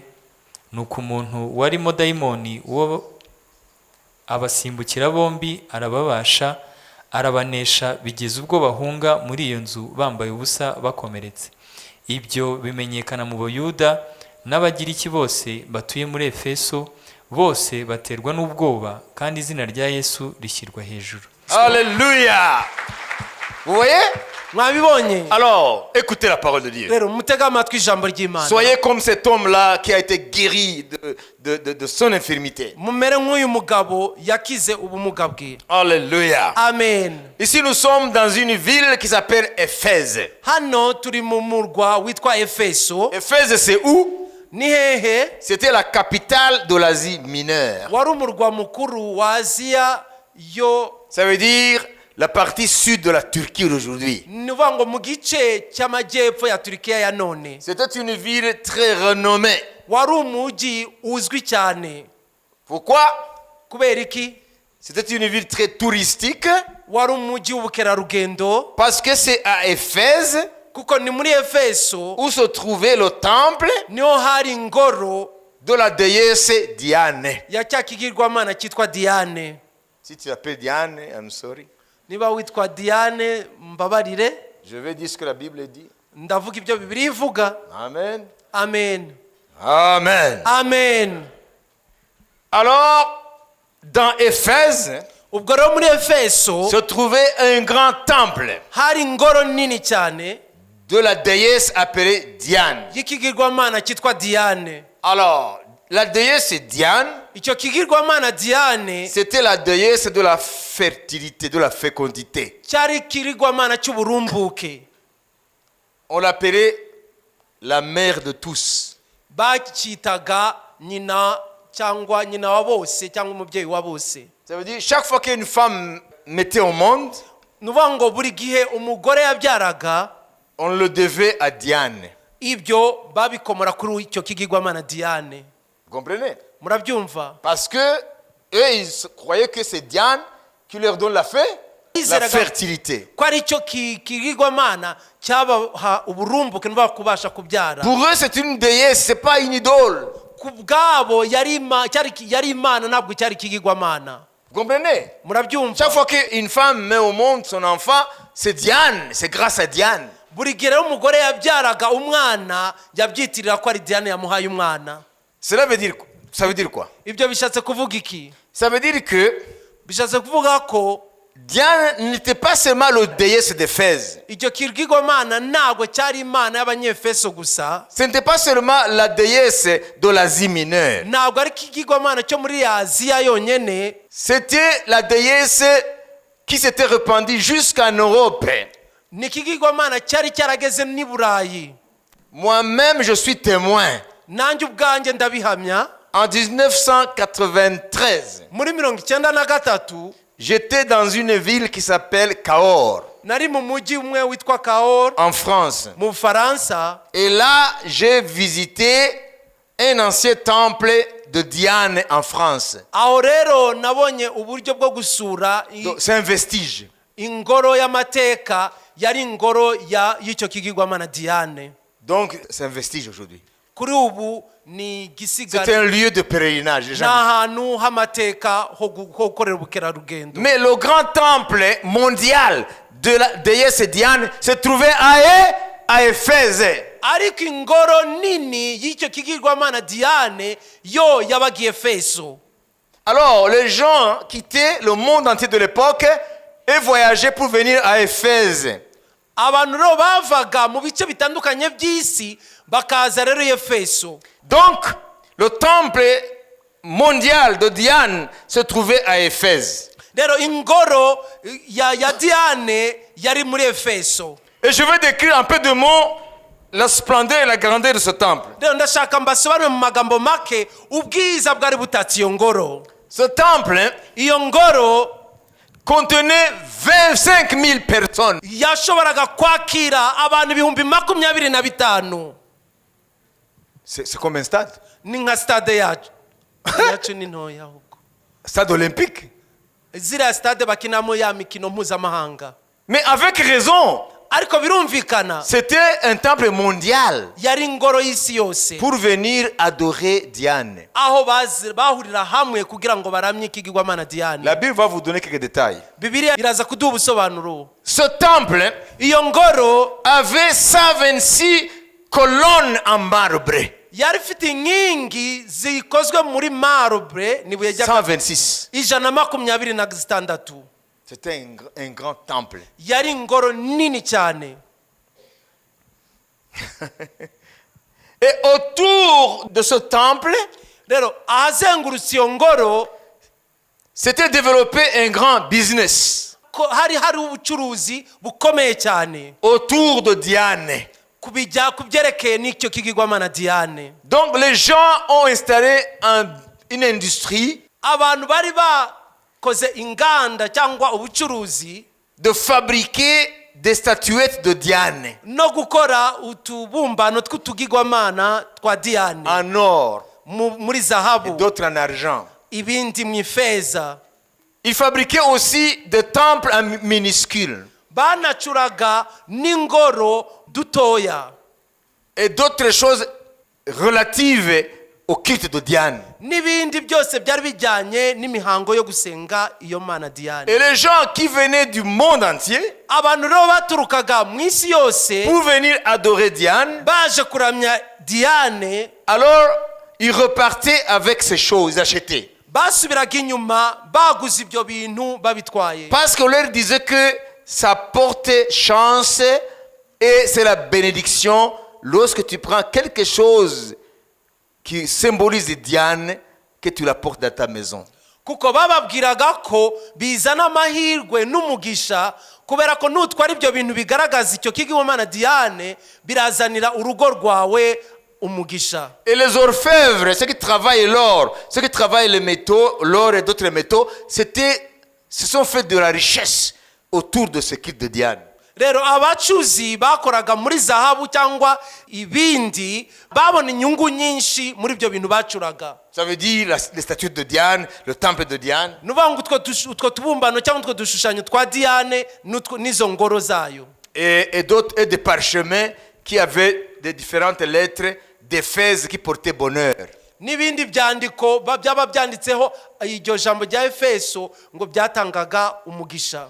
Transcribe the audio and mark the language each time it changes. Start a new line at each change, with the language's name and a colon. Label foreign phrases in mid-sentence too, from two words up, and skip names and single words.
Kinyarwanda: Nuko umuntu warimo dayimoni uwo abasimbukira bombi arababasha, arabanesha bigeze ubwo bahunga muri iyo nzu bambaye ubusa bakomeretse. Ibyo bimenyekana mu Bayuda n'Abagiriki bose batuye muri Efeso, bose baterwa n'ubwoba kandi izina rya Yesu rishyirwa hejuru.
French: Alléluia. Vous voyez?
Kinyarwanda: Mwabibonye?
French: Alors, écoutez la parole de Dieu.
Kinyarwanda: Rero mutega amatwi ijambo ry'Imana.
French: Soyez comme cet homme-là qui a été guéri de son infirmité.
Kinyarwanda: Mumere nk'uyu mugabo yakize ubumuga bwe.
French: Alléluia.
Kinyarwanda: Amen.
French: Ici, nous sommes dans une ville qui s'appelle Éphèse.
Kinyarwanda: Hano turi mu murwa witwa Efeso.
French: Éphèse, c'est où?
Kinyarwanda: Ni hehe?
French: C'était la capitale de l'Asie mineure.
Kinyarwanda: Wari umurwa mukuru wa Aziya yo.
French: Ça veut dire la partie sud de la Turquie d'aujourd'hui.
Kinyarwanda: Nuvuga ngo mu gice cy'amajyepfo ya Turkiya ya none.
French: C'était une ville très renommée.
Kinyarwanda: Wari umujyi uzwi cyane.
French: Pourquoi?
Kinyarwanda: Kubera iki?
French: C'était une ville très touristique.
Kinyarwanda: Wari umujyi w'ubukerarugendo.
French: Parce que c'est à Éphèse
Kinyarwanda: Kuko ni muri Efeso
French: où se trouvait le temple
Kinyarwanda: niho hari ingoro
French: de la déesse Diane.
Kinyarwanda: ya cya kigirwamana cyitwa Diane.
French: Si tu appelles Diane,
English: I'm sorry.
Kinyarwanda: niba witwa Diane mbabarire,
French: Je vais dire ce que la Bible dit.
Kinyarwanda: ndavuga ibyo Bibiliya ivuga. Amen. Amen. Amen. Amen.
French: Alors, dans Éphèse,
Kinyarwanda: ubwo rero muri Efeso
French: se trouvait un grand temple
Kinyarwanda: hari ingoro nini cyane
French: de la déesse appelée Diane.
Kinyarwanda: y'ikigirwamana cyitwa Diane.
French: Alors, la déesse Diane,
Kinyarwanda: Icyo kigirwamana Diane
French: c'était la déesse de la fertilité, de la fécondité.
Kinyarwanda: cyari ikigirwamana cy'uburumbuke.
French: On l'appelait la mère de tous.
Kinyarwanda: Bacyitaga nyina cyangwa nyina wa bose cyangwa umubyeyi wa bose.
French: Ça veut dire, chaque fois qu'une femme mettait au monde,
Kinyarwanda: Nuvuga ngo buri gihe umugore yabyaraga,
French: on le devait à Diane.
Kinyarwanda: ibyo babikomora kuri icyo kigirwamana Diane.
French: Vous comprenez?
Kinyarwanda: Murabyumva?
French: Parce que eux, ils croyaient que c'est Diane qui leur donne la fertilité.
Kinyarwanda: Ko ari cyo kigirwamana cyabaha uburumbuke n'uba kubasha kubyara.
French: Pour eux, c'est une déesse, c'est pas une idole.
Kinyarwanda: Ku bwabo yari imana, ntabwo cyari ikigirwamana.
French: Vous comprenez?
Kinyarwanda: Murabyumva?
French: Chaque fois qu'une femme met au monde son enfant, c'est Diane, c'est grâce à Diane.
Kinyarwanda: Buri gihe rero umugore yabyaraga umwana yabyitirira ko ari Diane yamuhaye umwana.
French: Ça veut dire quoi?
Kinyarwanda: Ibyo bishatse kuvuga iki?
French: Ça veut dire que
Kinyarwanda: Bishatse kuvuga ko
French: Diane n'était pas seulement le déesse d'Éphèse.
Kinyarwanda: icyo kigirwamana ntabwo cyari imana y'Abanyefeso gusa.
French: Ce n'était pas seulement la déesse de l'Asie mineure.
Kinyarwanda: Ntabwo ari ikigirwamana cyo muri Aziya yonyine.
French: C'était la déesse qui s'était répandue jusqu'en Europe.
Kinyarwanda: Ni ikigirwamana cyari cyarageze n'i Burayi.
French: Moi-même, je suis témoin.
Kinyarwanda: Nanjye ubwanjye ndabihamya.
French: En 1993,
Kinyarwanda: Muri 1993
French: j'étais dans une ville qui s'appelle Cahors,
Kinyarwanda: nari mu mujyi umwe witwa Cahors
French: en France.
Kinyarwanda: mu Bufaransa.
French: Et là, j'ai visité un ancien temple de Diane en France.
Kinyarwanda: Aho rero nabonye uburyo bwo gusura
French: Donc, c'est un vestige.
Kinyarwanda: ingoro y'amateka yari ingoro y'icyo kigirwamana Diane.
French: Donc, c'est un vestige aujourd'hui.
Kinyarwanda: Kuri ubu ni
French: C'est
Kinyarwanda: gisigara,
French: un lieu de pèlerinage.
Kinyarwanda: ni ahantu h'amateka ho gukorera ubukerarugendo.
French: Mais le grand temple mondial de la déesse Diane se trouvait à Éphèse.
Kinyarwanda: Ariko ingoro nini y'icyo kigirwamana Diane yo yabaga Efeso.
French: Alors, les gens quittaient le monde entier de l'époque et voyageaient pour venir à Éphèse.
Kinyarwanda: Abantu rero bavaga mu bice bitandukanye by'isi bakaza rero Efeso.
French: Donc, le temple mondial de Diane se trouvait à Éphèse.
Kinyarwanda: Rero ingoro ya Diane yari muri Efeso.
French: Et je vais décrire un peu de mots la splendeur et la grandeur de ce temple.
Kinyarwanda: Rero ndashaka mbasobanurire mu magambo make ubwiza bwari butatse iyo ngoro.
French: Ce temple
Kinyarwanda: Iyo ngoro
French: contenait 25 000 personnes.
Kinyarwanda: yashoboraga kwakira abantu 25,000.
French: C'est comme un stade.
Kinyarwanda: Ni nka stade yacu. Yacu ni ntoya ahubwo.
French: Stade olympique.
Kinyarwanda: Ziriya stade bakinamo ya mikino mpuzamahanga.
French: Mais avec raison.
Kinyarwanda: Ariko birumvikana
French: C'était un temple mondial
Kinyarwanda: yari ingoro y'isi yose,
French: pour venir adorer Diane.
Kinyarwanda: aho bahurira hamwe kugira ngo baramye ikigirwamana Diane.
French: La Bible va vous donner quelques détails.
Kinyarwanda: Bibiliya iraza kuduha ubusobanuro.
French: Ce temple
Kinyarwanda: Iyo ngoro
French: avait 126 colonnes en marbre.
Kinyarwanda: yari ifite inkingi zikozwe muri marbre, nibuye rya
French: 126.
Kinyarwanda: 126.
French: C'était un grand temple.
Kinyarwanda: Yari ingoro nini cyane.
French: Et autour de ce temple,
Kinyarwanda: Rero ahazengurutse iyo ngoro
French: s'était développé un grand business
Kinyarwanda: hari ubucuruzi bukomeye cyane
French: autour de Diane.
Kinyarwanda: kubyerekeye n'icyo kigirwamana Diane.
French: Donc les gens ont installé une industrie
Kinyarwanda: Abantu bari bakoze inganda cyangwa ubucuruzi
French: de fabriquer des statuettes de Diane
Kinyarwanda: no gukora utubumbano tw'utugirwamana twa Diane
French: en or
Kinyarwanda: muri
French: et
Kinyarwanda: zahabu,
French: d'autres en argent.
Kinyarwanda: ibindi mu ifeza.
French: Ils fabriquaient aussi des temples en minuscules
Kinyarwanda: Banacuraga n'ingoro dutoya
French: et d'autres choses relatives au culte de Diane.
Kinyarwanda: n'ibindi byose byari bijyanye n'imihango yo gusenga iyo mana Diane.
French: Et les gens qui venaient du monde entier
Kinyarwanda: abantu rero baturukaga mu isi yose
French: pour venir adorer Diane,
Kinyarwanda: baje kuramya Diane,
French: alors ils repartaient avec ces choses, ils achetaient.
Kinyarwanda: basubiraga inyuma baguze ibyo bintu babitwaye,
French: Parce qu'on leur disait que ça portait chance et c'est la bénédiction lorsque tu prends quelque chose qui symbolise Diane, que tu la portes dans ta maison.
Kinyarwanda: kuko bababwiraga ko bizana amahirwe n'umugisha, kubera ko nutwara ibyo bintu bigaragaza icyo kigirwamana Diane birazanira urugo rwawe umugisha.
French: Et les orfèvres, ceux qui travaillent l'or, ceux qui travaillent les métaux, l'or et d'autres métaux, se sont fait de la richesse autour de ce culte de Diane.
Kinyarwanda: Rero abacuzi bakoraga muri zahabu cyangwa ibindi babona inyungu nyinshi muri ibyo bintu bacuraga.
French: Ça veut dire les statues de Diane, le temple de Diane.
Kinyarwanda: Nuvuga ngo utwo tubumbano cyangwa utwo dushushanyo twa Diane n'izo ngoro zayo.
French: Et d'autres, et des parchemins qui avaient des différentes lettres d'Éphèse qui portaient bonheur.
Kinyarwanda: N'ibindi byandiko byaba byanditseho iryo jambo rya Efeso ngo byatangaga umugisha.